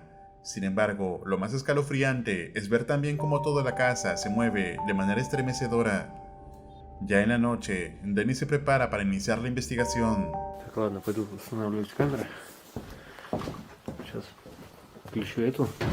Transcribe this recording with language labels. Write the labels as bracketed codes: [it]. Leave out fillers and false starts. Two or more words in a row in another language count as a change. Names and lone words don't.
[es] Sin embargo, lo más escalofriante es ver también cómo toda la casa se mueve de manera estremecedora. Ya en la noche, Dennis se prepara para iniciar la investigación. [ru] Так, ладно, пойду устанавливать камеры. Сейчас включу эту.